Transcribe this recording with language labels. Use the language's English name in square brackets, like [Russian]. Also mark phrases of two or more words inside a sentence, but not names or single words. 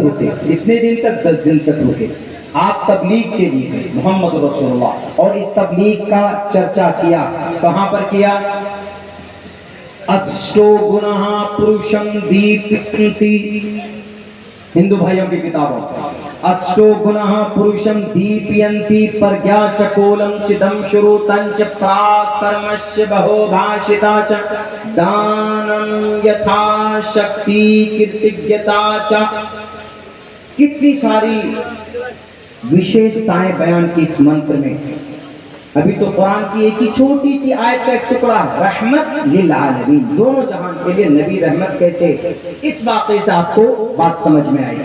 [Urdu] اتنے دن تک 10 دن تک رکے۔ آپ تبلیغ کے لیے گئے محمد رسول اللہ، اور اس تبلیغ کا چرچا کیا، کہاں پر کیا؟ [Sanskrit] अष्टौ गुणाः पुरुषं दीपयन्ति, [Urdu] ہندو بھائیوں کی کتابوں، [Sanskrit] अष्टौ गुणाः पुरुषं दीपयन्ति प्रज्ञा च कौल्यं च दमः श्रुतं च पराक्रमश् बहुभाषिता च दानं यथा शक्ति कृतज्ञता च, [Urdu] کتنی ساری وشیشتائیں بیان کی اس منتر میں۔ ابھی تو قرآن کی ایک ہی چھوٹی سی آیت کا ایک ٹکڑا، رحمت للعالمین، دونوں جہان کے لیے نبی رحمت کیسے، اس واقعے سے آپ کو بات سمجھ میں آئی۔